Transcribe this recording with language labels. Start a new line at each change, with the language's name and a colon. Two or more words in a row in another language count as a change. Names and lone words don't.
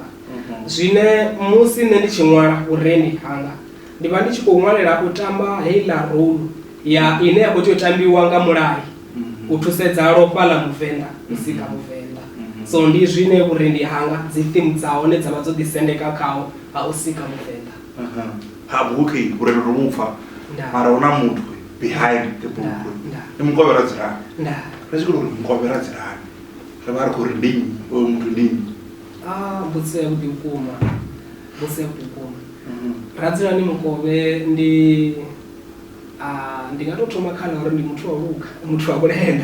Venda: Zwine musi nṋe ndi tshi ṅwala urendi hanga ndi vha ndi tshi khou ṅwalela u tamba heiḽa role ya ine ya khou tea u tambiwa nga mulayo u thusedza lofha ḽa Muvenḓa u sika Muvenḓa. So ndi zwine urendi hanga dzi theme dza hone dza vha dzo ḓisendeka khaho ha u sika Muvenḓa. Ha buku urendo ro mupfa mara una muthu
English: behind the book.
Venda: Ni Mukovheradzilani. Ri tshi khou ri Mukovheradzilani ri vha ri khou ri ndi nnyi oyo muthu ndi nnyi? Mbudziso yavhuḓi vhukuma, mbudziso yavhuḓi vhukuma. Radzilani Mukove ndi nga tou thoma kha ḽa uri ndi muthu wa luka, muthu wa vhulenda.